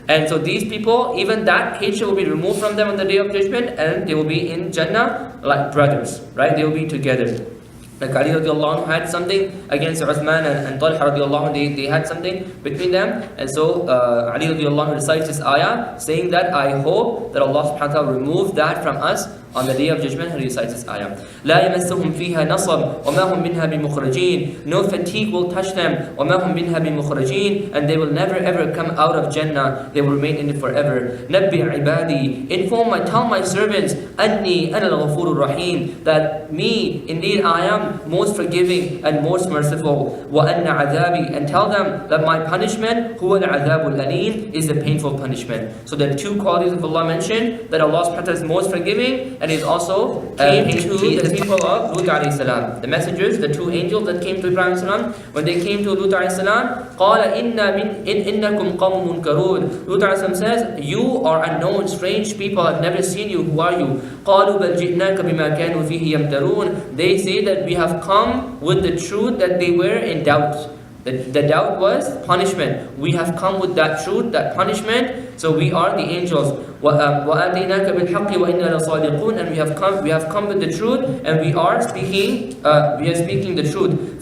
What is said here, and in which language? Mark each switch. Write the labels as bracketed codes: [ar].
[en] And so these people, even that hatred will be removed from them on the day of judgment, and they will be in Jannah like brothers, right? They will be together. Like Ali radiallahu anhu had something against Uthman and Talha radiallahu anhu, they had something between them. And so Ali radiallahu anhu recites this ayah saying that I hope that Allah subhanahu wa ta'ala will remove that from us on the day of judgment. And he recites this ayah. [ar] لا يمسهم فيها نصب وما هم منها بمخرجين. [en] No fatigue will touch them. [ar] وما هم منها بمخرجين. [en] And they will never ever come out of Jannah. They will remain in it forever. [ar] نبي عبادي. [en] Inform tell my servants [ar] أني أنا الغفور الرحيم, [en] that me indeed I am most forgiving and most merciful. [ar] وأن عذابي, [en] and tell them that my punishment [ar] هو العذاب الأليم, [en] is the painful punishment. So the two qualities of Allah mentioned, that Allah subhanahu wa ta'ala is most forgiving, and is also came to the people of Lut alayhi salam. The messengers, the two angels that came to Ibrahim salam, when they came to Lut alayhi salam, [ar] قال إنكم قوم منكرون. [en] Lut alayhi salam says, you are unknown, strange people, I've never seen you, who are you? [ar] قالوا بل جئناك بما كانوا فيه يمترون. [en] They say that we have come with the truth that they were in doubt. The doubt was punishment. We have come with that truth, that punishment. So we are the angels. [ar] وَآتَيْنَاكَ بِالْحَقِّ وَإِنَّا لَصَادِقُونَ. [en] And we have come with the truth, and we are speaking the truth.